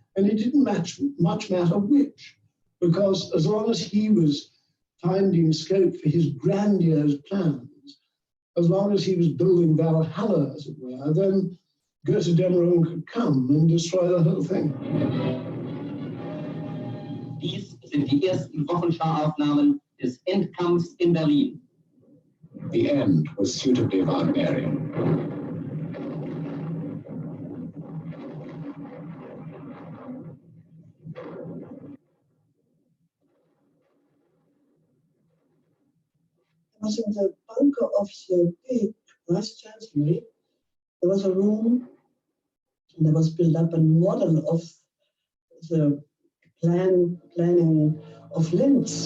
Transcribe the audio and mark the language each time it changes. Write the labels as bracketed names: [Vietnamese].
[English] And it didn't much matter which, because as long as he was finding scope for his grandiose plans, as long as he was building Valhalla, as it were, then Götterdämmerung could come and destroy the whole thing. [German] Dies sind die ersten Wochenschauraufnahmen des Endkampfs in Berlin. [English] The end was suitably Wagnerian. Was in the bunker of the big Vice Chancellery, there was a room, and there was built up a model of the planning of Linz.